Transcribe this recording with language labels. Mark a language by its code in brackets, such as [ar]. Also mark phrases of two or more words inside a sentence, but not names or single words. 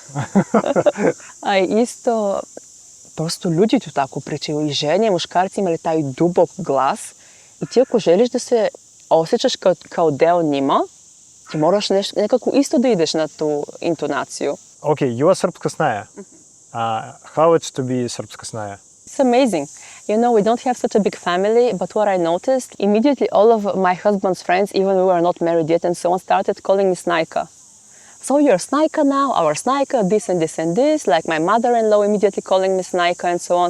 [sr] A isto, prosto ljudi tu tako pričaju, i žene, i muškarci imali taj dubok glas. I ti ako želiš da se osjećaš kao deo njima, ti moraš nekako isto da ideš na tu intonaciju. [en] Ok, your [sr] srpska snaja. [en] How it's to be [sr] srpska snaja? [en] It's amazing. You know, we don't have such a big family, but what I noticed, immediately all of my husband's friends, even we were not married yet and so on, started calling me Snajka. So you're Snajka now, our Snajka, this and this and this, like my mother-in-law immediately calling me Snajka and so on.